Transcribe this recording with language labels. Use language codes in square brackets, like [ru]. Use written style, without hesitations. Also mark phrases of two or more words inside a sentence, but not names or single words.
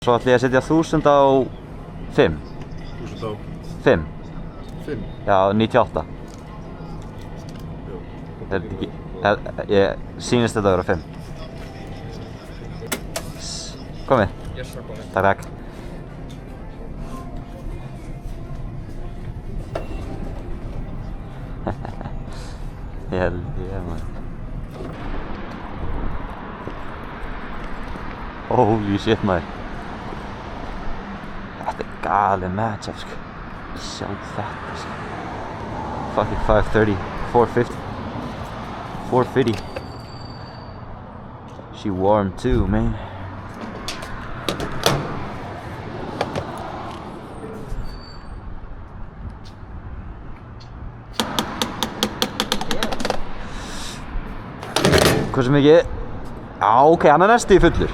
[is] Svo ætlum ég að setja 1000 á 5. 1000 á 5. 5? Já, 98. Það er ekki... Ég sýnist þetta að vera 5. Komið. [en] Yes sir, [is] komið. Takk. [en] Hell yeah, man. Holy shit, [is] maður. Þetta er galið matchup, sko. Sjá þetta, sko. [en] Fucking 530, 450. 450. She warm too, man. [is] Hversu mikið? Já, ok, hann er næstu í fullur.